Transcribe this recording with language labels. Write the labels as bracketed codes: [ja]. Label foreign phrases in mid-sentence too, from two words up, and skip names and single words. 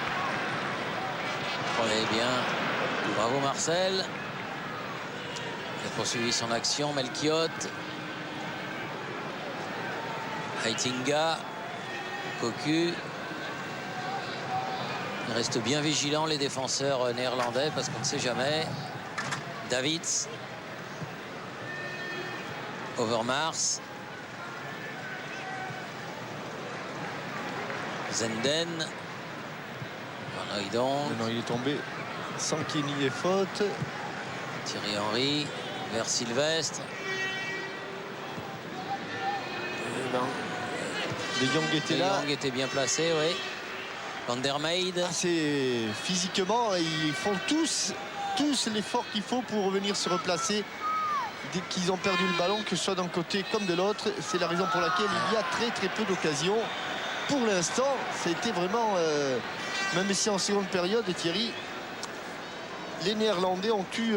[fr] Prenez bien. Bravo Marcel. Il a poursuivi son action. Melchiot. Heitinga. Cocu. Ils restent bien vigilants les défenseurs néerlandais parce qu'on ne sait jamais. Davids. Overmars. Zenden. Van Non, il est tombé sans qu'il n'y ait faute. Thierry Henry vers Sylvestre. De Jong était De là. Jong était bien placé, oui. Van der Meijden. C'est physiquement, ils font tous l'effort qu'il faut pour revenir se replacer dès qu'ils ont perdu le ballon, que ce soit d'un côté comme de l'autre. C'est la raison pour laquelle il y a très peu d'occasions. Pour l'instant, ça a été vraiment, même si en seconde période, Thierry, les Néerlandais ont eu...